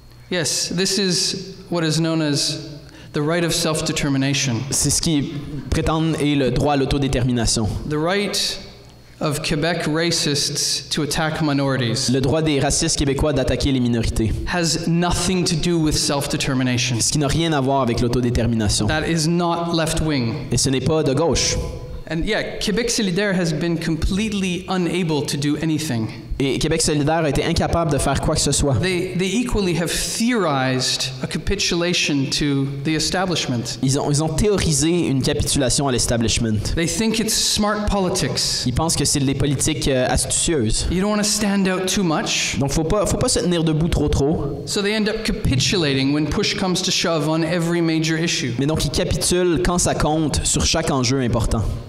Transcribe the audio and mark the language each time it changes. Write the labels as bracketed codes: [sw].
[en] Yes, this is what is known as the right of self-determination. [fr] C'est ce qu'ils prétendent est le droit à l'autodétermination. [en] The right of Quebec racists to attack minorities [fr] Le droit des racistes québécois d'attaquer les minorités. [en] has nothing to do with self-determination. [fr] Ce qui n'a rien à voir avec l'autodétermination. [en] That is not left-wing. [fr] Et ce n'est pas de gauche. [en] And yeah, Québec solidaire has been completely unable to do anything. [fr] Et Québec solidaire a été incapable de faire quoi que ce soit. [en] They equally have theorized a capitulation to the establishment. [fr] Ils ont théorisé une capitulation à l'establishment. [en] They think it's smart politics. [fr] Ils pensent que c'est des politiques astucieuses. [en] You don't want to stand out too much. [fr] Donc faut pas se tenir debout trop. [en] So they end up capitulating when push comes to shove on every major issue. [fr] Mais donc ils capitulent quand ça compte sur chaque enjeu important.